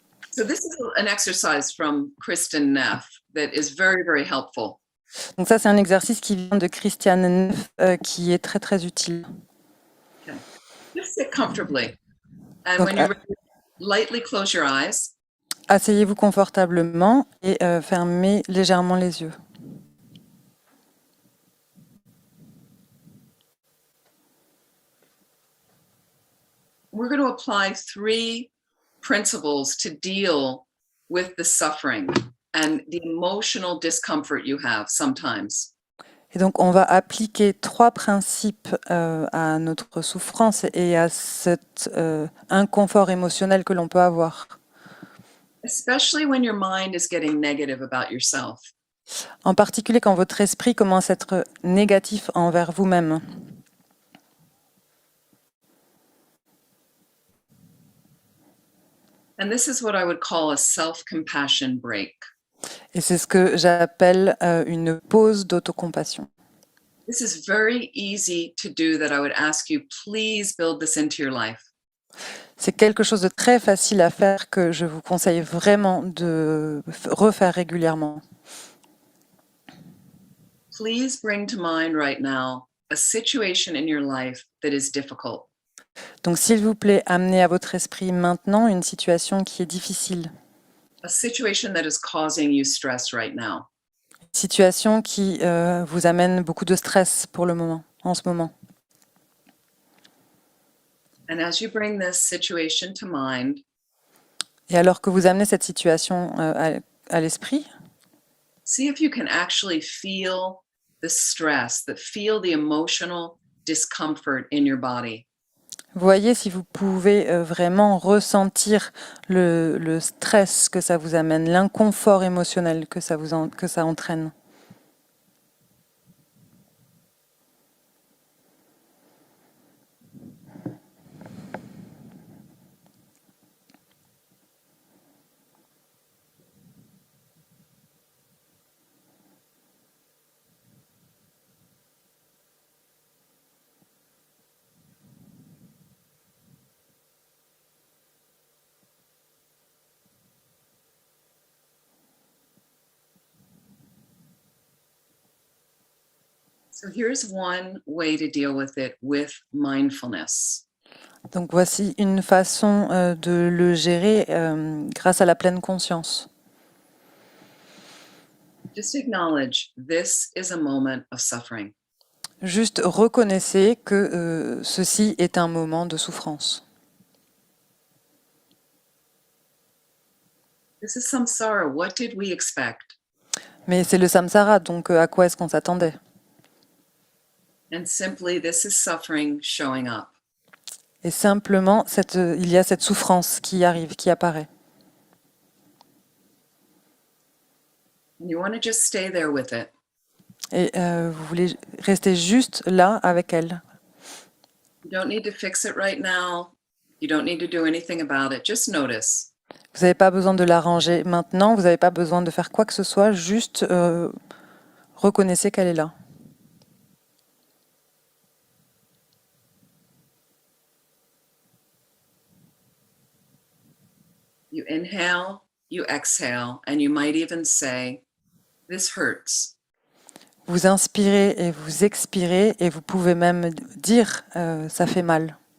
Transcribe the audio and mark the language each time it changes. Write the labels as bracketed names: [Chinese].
[English] So this is an exercise from Kristin Neff that is very, very helpful. [French] Donc ça, c'est un exercice qui vient de Christiane Neff qui est très, très utile. [English] Okay. Just sit comfortably. And [French] Donc, [English] when you're ready, lightly close your eyes. [French] Asseyez-vous confortablement et fermez légèrement les yeux. [English] We're going to apply 3 principles to deal with the suffering and the emotional discomfort you have sometimes. [French] Et donc, on va appliquer 3 principes à notre souffrance et à cet inconfort émotionnel que l'on peut avoir. [English] Especially when your mind is getting negative about yourself. [French] En particulier quand votre esprit commence à être négatif envers vous-même. [English] And this is what I would call a self-compassion break. [French] Et c'est ce que j'appelle une pause d'autocompassion. [English] This is very easy to do that I would ask you, please build this into your life. [French] C'est quelque chose de très facile à faire que je vous conseille vraiment de refaire régulièrement. [English] Please bring to mind right now a situation in your life that is difficult. [French] Donc, s'il vous plaît, amenez à votre esprit maintenant une situation qui est difficile. [English] A situation that is causing you stress right now. [French] Une situation qui vous amène beaucoup de stress pour le moment, en ce moment. [English] And as you bring this situation to mind, [French] et alors que vous amenez cette situation à l'esprit, [English] See if you can actually feel the stress, feel the emotional discomfort in your body. [French] Voyez si vous pouvez vraiment ressentir le stress que ça vous amène, l'inconfort émotionnel que ça entraîne. [English] So here's one way to deal with it with mindfulness. [French] Donc voici une façon de le gérer grâce à la pleine conscience. [English] Just acknowledge this is a moment of suffering. [French] Juste reconnaissez que ceci est un moment de souffrance. [English] This is samsara. What did we expect? [French] Mais c'est le samsara, donc à quoi est-ce qu'on s'attendait? [English] And simply, this is suffering showing up. [French] Et simplement, il y a cette souffrance qui arrive, qui apparaît. [English] And you want to just stay there with it. [French] Et vous voulez rester juste là avec elle. [English] You don't need to fix it right now. You don't need to do anything about it. Just notice. [French] Vous n'avez pas besoin de l'arranger maintenant, vous n'avez pas besoin de faire quoi que ce soit, juste reconnaissez qu'elle est là. [English] You inhale, you exhale, and you might even say, this hurts. [French] Vous inspirez et vous expirez et vous pouvez même dire ça fait mal.